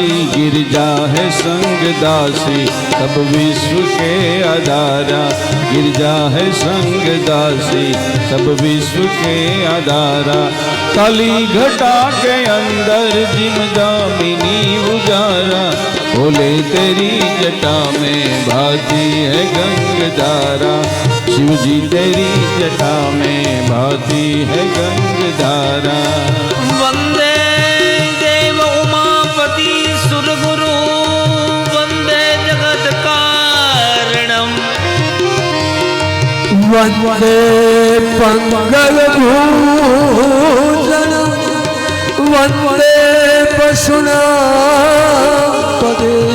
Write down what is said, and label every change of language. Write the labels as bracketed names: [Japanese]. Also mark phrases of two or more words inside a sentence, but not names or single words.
[Hindi] गिरजा है संग दासी सब विश्व के आधारा, गिरजा है संग दासी सब विश्व के आधारा, काली घटा के अंदर जिमदामिनी उजारा, भोले तेरी जटा में भाती है गंग धारा, शिव जी तेरी जटा में भाती है गंग धारा। [Sanskrit] वंदे देव उमापति सुरगुरु, वंदे जगत कारणम, वंदे मंगल भूषण, वंदे पशुपते,